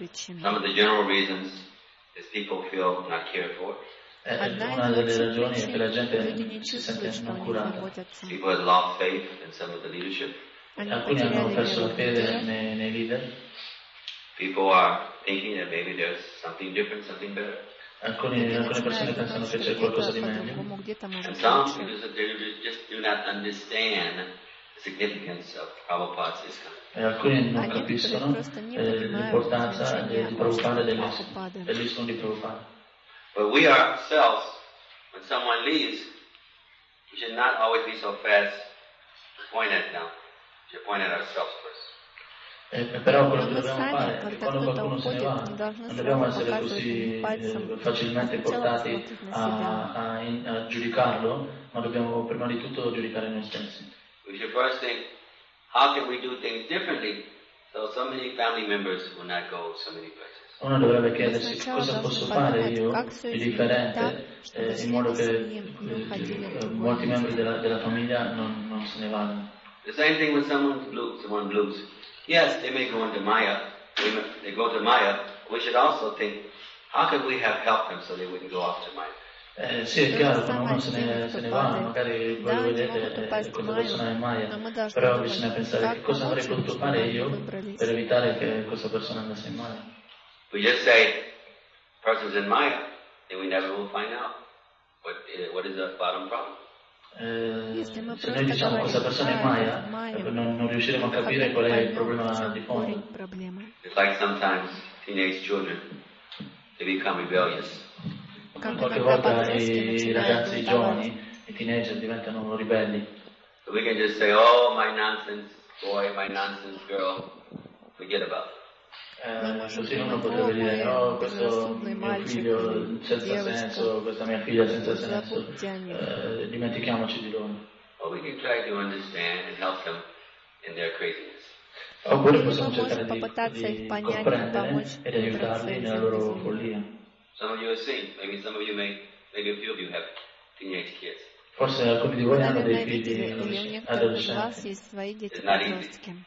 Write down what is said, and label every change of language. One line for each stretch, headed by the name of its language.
English: Some of the general reasons is people feel not cared for.
Italian: Una delle ragioni è che la gente si sente non curata.
English: People have lost faith in some of the leadership.
Italian: Alcuni hanno perso la fede nei leader.
English: People are thinking that maybe there's something different, something better.
Italian: Alcune persone pensano che c'è qualcosa di meglio.
English: And some people just do not understand the significance of Prabhupada's discourse.
Italian: E alcuni non capiscono l'importanza di Prabhupada, dell'istituto di Prabhupada.
English: But we ourselves, when someone leaves, we should not always be so fast to point at them. We should point at ourselves first.
Italian: Però quello che dobbiamo fare è quando qualcuno se ne va, non dobbiamo essere così facilmente portati a giudicarlo, ma dobbiamo prima di tutto giudicare noi stessi.
English: We should first think, how can we do things differently so so many family members will not go so many places.
Italian: Uno dovrebbe chiedersi cosa posso fare io di differente in modo che molti membri della famiglia non se ne vadano.
English: The same thing with someone blues. Yes, they may go into Maya. They go to Maya. We should also think, how could we have helped them so they wouldn't go off to Maya?
Italian: Sì, è chiaro, quando uno se ne va, magari voi lo vedete quando persona è Maya, però bisogna pensare che cosa avrei potuto fare io per evitare che questa persona andasse in Maya.
English: We just say, person's in Maya, then we never will find out what is the bottom problem.
Italian: Se noi diciamo questa persona è Maya, non riusciremo a capire qual è il problema di fondo.
English: It's like sometimes teenage children, they become rebellious.
Italian: Qualche volta i ragazzi giovani, i teenager, diventano ribelli.
English: So we can just say, oh, my nonsense boy, my nonsense girl, forget about it.
Italian: Così uno potrebbe dire, no, questo mio figlio senza senso, questa mia figlia senza senso, dimentichiamoci di loro.
English: Or we can try to understand and help them in their craziness.
Italian: Oppure possiamo cercare di comprendere ed aiutarli nella loro follia.
English: Some of you have seen, maybe some of you may, maybe a few of you have teenage kids.
Italian: Forse alcuni di voi hanno dei figli adolescenti.